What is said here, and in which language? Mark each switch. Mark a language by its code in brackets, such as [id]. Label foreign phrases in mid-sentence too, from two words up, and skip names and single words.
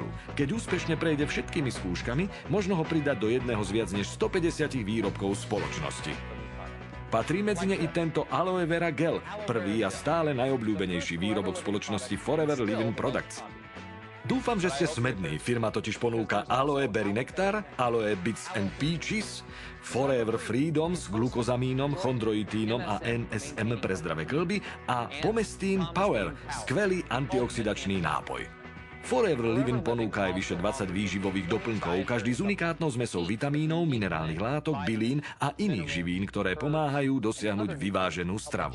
[sk] Keď úspešne prejde všetkými skúškami, možno ho pridať do jedného z viac než 150 výrobkov spoločnosti. Patrí medzi ne i tento aloe vera gel, prvý a stále najobľúbenejší výrobok spoločnosti Forever Living Products. Dúfam, že ste smední. Firma totiž ponúka aloe berry nektar, aloe bits and peaches, Forever Freedom s glukozamínom, chondroitínom a NSM pre zdravé kĺby a Pomestín Power, skvelý antioxidačný nápoj. Forever Living ponúka aj vyše 20 výživových doplnkov, každý s unikátnou zmesou vitamínov, minerálnych látok, bylín a iných živín, ktoré pomáhajú dosiahnuť vyváženú stravu.